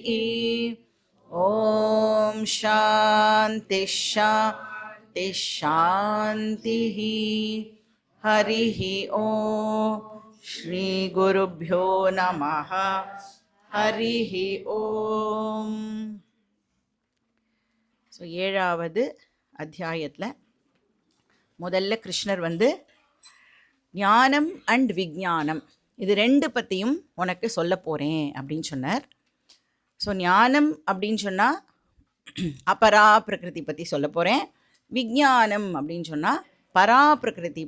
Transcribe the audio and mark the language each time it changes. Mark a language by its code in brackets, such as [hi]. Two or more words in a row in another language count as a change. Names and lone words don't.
[sa] ॐ शान्ति शान्ति शान्तिः। हरिः ॐ श्रीगुरुभ्यो नमः। हरिः ॐ। [ta] ஸோ 7வது அத்தியாயத்தில் முதல்ல கிருஷ்ணர் ஞானம் அண்ட் விஞ்ஞானம் இது ரெண்டு பற்றியும் உனக்கு சொல்ல போகிறேன் அப்படின்னு சொன்னார். ஸோ ஞானம் அப்படின்னு சொன்னால் அபரா பிரகிருதி பற்றி சொல்ல போகிறேன், விஞ்ஞானம் அப்படின்னு சொன்னால் பரா பிரகிருதி